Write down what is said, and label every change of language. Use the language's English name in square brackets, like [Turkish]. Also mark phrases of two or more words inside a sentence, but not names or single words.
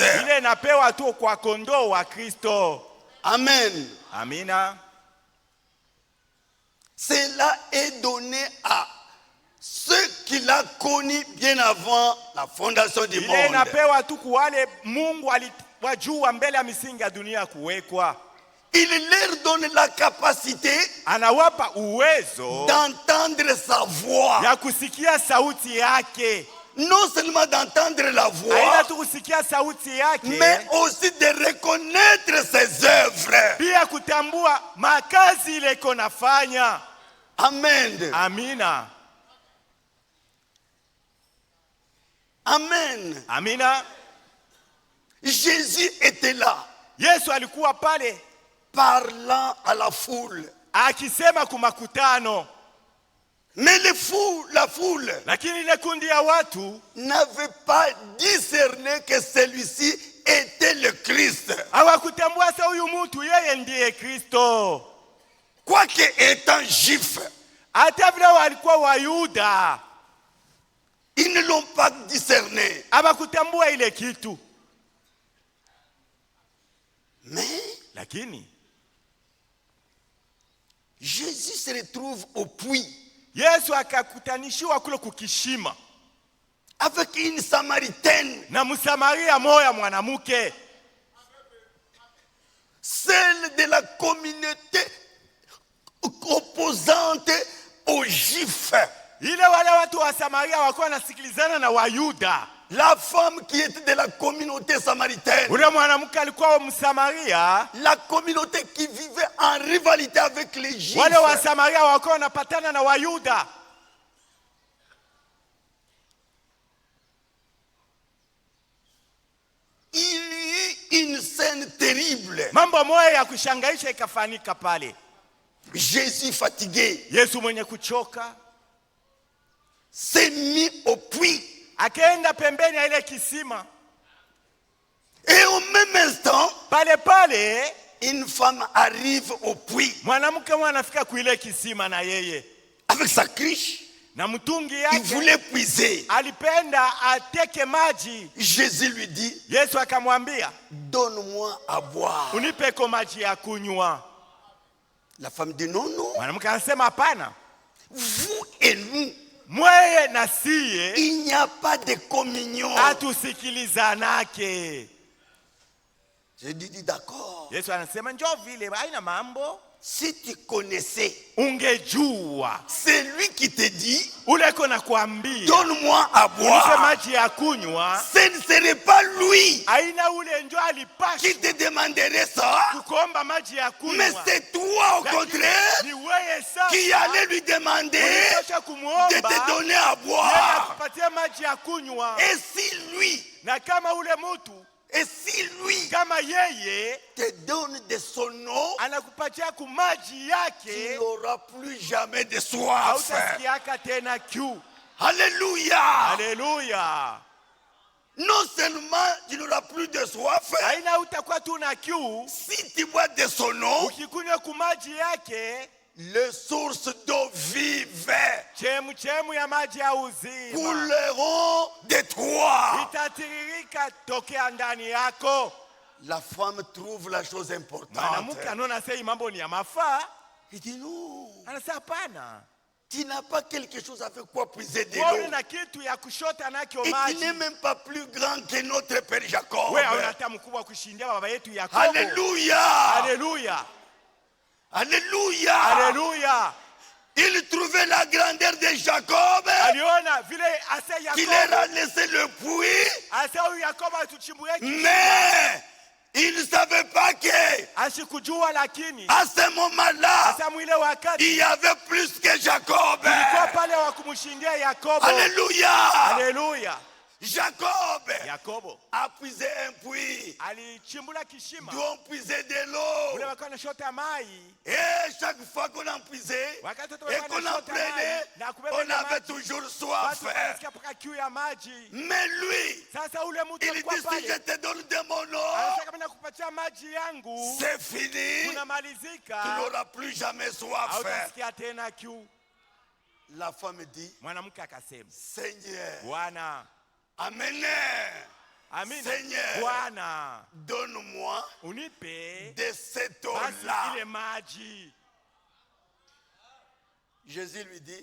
[Swahili] ile inapewa tu kwa kondoo wa Kristo. [French] Amen. [Swahili] Amina. [French] Cela est donné à ceux qu'il a connus bien avant la fondation du [Swahili] Ile [French] monde. [Swahili] inapewa tu kwa wale Mungu aliwajua mbele ya misingi ya dunia kuwekwa. [French] Il leur donne la capacité [Swahili] Anawapa uwezo [French] d'entendre sa voix. [Swahili] ya kusikia sauti yake. [French] Non seulement d'entendre la [Swahili] Haina [French] voix, [Swahili] tu kusikia sauti yake, [French] mais aussi de reconnaître ses œuvres. [Swahili] pia kutambua makazi ile iko nafanya. [French] Amen. [Swahili] Amina. [French] Amen. [Swahili] Amina. [French] Jésus était là, [Swahili] Yesu alikuwa pale [French] parlant à la foule. [Swahili] akisema kumakutano, [French] Mais la foule [Swahili] lakini ile kundi ya watu [French] n'avait pas discerné que celui-ci était le Christ. [Swahili] hawakutambua sa huyu mtu yeye ndiye Kristo. [French] Quoique étant juif, [Swahili] Hata vile walikuwa Wayuda [French] ils ne l'ont pas discerné. [Swahili] hawakutambua ile kitu, [French] Mais [Swahili] lakini [French] Jésus se retrouve au puits [Swahili] Yesu akakutanishiwa kule kukishima [French] avec une Samaritaine, [Swahili] na Msamaria moya mwanamke, [French] celle de la communauté opposante aux Juifs. [Swahili] ile wale watu wa Samaria walikuwa wanasikilizana na Wayuda. [French] La femme qui était de la communauté samaritaine, [Swahili] Ule mwanamke alikuwa Msamaria, [French] la communauté qui vivait en rivalité avec les Juifs. [Swahili] wale wa Samaria walikuwa wanapatana na Wayuda. [French] Il y eut une scène terrible. [Swahili] Mambo moja ya kushangaisha ikafanyika pale. [French] Jésus fatigué [Swahili] Yesu mwenye kuchoka [French] s'est mis au puits. [Swahili] akaenda pembeni ya ile kisima. [French] Et au même instant, [Swahili] Pale pale [French] une femme arrive au puits [Swahili] mwanamke mmoja anafika kuile kisima na yeye [French] avec sa cruche. [Swahili] na mtungi [French] Il [Swahili] yake, [French] voulait puiser. [Swahili] alipenda ateke maji. [French] Jésus lui dit, [Swahili] Yesu akamwambia, [French] donne-moi à boire. [Swahili] unipeko maji ya kunywa. [French] La femme dit, non, non, [Swahili] Mwanamke anasema hapana, [French] vous et nous, [Swahili] mweye na siye [French] il n'y a pas de communion. [Swahili] hatusikilizanake. [French] Je dis, d'accord. [Swahili] Yesu anasema njoo vile haina mambo. [French] Si tu connaissais [Swahili] Ungejua [French] celui qui te dit, [Swahili] ule kona kuambia [French] donne-moi à [Swahili] unipe [French] boire, [Swahili] maji ya kunywa, [French] ce ne serait pas lui [Swahili] aina ule njo [French] qui [Swahili] alipasha [French] te demanderait ça, [Swahili] kukomba maji ya [French] mais [Swahili] kunywa, [French] c'est toi au [Swahili] lakini [French] contraire [Swahili] ni wewe [French] qui [Swahili] sasa [French] allait lui demander [Swahili] ulitosha [French] de [Swahili] kumuomba [French] te donner à [Swahili] yeye [French] boire. [Swahili] akupatie maji ya kunywa. [French] Et si lui, [Swahili] Na kama ule mtu [French] et si lui [Swahili] kama yeye [French] te donne de son eau, [Swahili] anakupatia kumaji [French] tu [Swahili] yake, [French] n'auras plus jamais de soif. [Swahili] hautasikiaka tena kiu. [French] Alléluia. [Swahili] Haleluya! [French] Non seulement tu n'auras plus de soif, [Swahili] Haina utakuwa tu na kiu, [French] si tu bois de son eau, [Swahili] ukikunywa kumaji yake, [French] les sources d'eau vive [Swahili] chemu ya maji ya uzima [French] couleront de toi. [Swahili] itatiririka tokea ndani yako. [French] La femme trouve la chose importante. [Swahili] Mwanamke anaona sasa hii mambo ni ya mafaa, [French] Il dit non, [Swahili] anasema hapana, [French] tu n'as pas quelque chose avec quoi puiser de [Swahili] wewe [French] l'eau. [Swahili] na kitu ya kushota nakyo [French] Et tu [Swahili] maji. [French] n'es même pas plus grand que notre Père Jacob. [Swahili] Wewe hauna hata mkubwa kushindia baba yetu Yakobo. [French] Alléluia. [Swahili] Haleluya! [French] Alléluia. [Swahili] Haleluya! [French] Il trouvait la grandeur de Jacob [Swahili] Aliona vile asa [French] qui leur [Swahili] Yakobo, [French] a laissé le puits, [Swahili] asa huyu Yakobo atuchimbuye [French] mais il ne savait pas que [Swahili] asikujua, lakini [French] à ce moment-là, [Swahili] asa mwile wakati [French] il y avait plus que Jacob. [Swahili] kulikuwa pale wa kumshindia Yakobo. [French] Alléluia. [Swahili] Haleluya! [French] Jacob [Swahili] Yakobo [French] a puisé un puits [Swahili] alichimbula kishima [French] d'où on puisait de l'eau. [Swahili] ule walikuwa wanachota mai. [French] Et chaque fois qu'on en puisait [Swahili] Wakati wote [French] et [Swahili] walikuwa [French] qu'on en [Swahili] wanachota mai [French] prenait, [Swahili] na kubeba [French] on [Swahili] ile [French] avait [Swahili] maji, [French] toujours soif. [Swahili] watu wanasikia mpaka kiu ya maji. [French] Mais lui, [Swahili] Sasa ule mtu [French] il [Swahili] alikuwa [French] dit si je [Swahili] pale [French] te donne de mon eau, [Swahili] anataka mimi nakupatia maji yangu, [French] c'est fini. Tu [Swahili] kunamalizika, [French] n'auras plus jamais soif. [Swahili] hautasikia tena kiu. [French] La femme dit, [Swahili] Mwanamke akasema, [French] Seigneur, [Swahili] Bwana, [French] amenez, [Swahili] amina, [French] Seigneur, [Swahili] Bwana, [French] donne-moi [Swahili] unipe [French] de cette [Swahili] basi [French] eau-là. [Swahili] ile maji. [French] Jésus lui dit,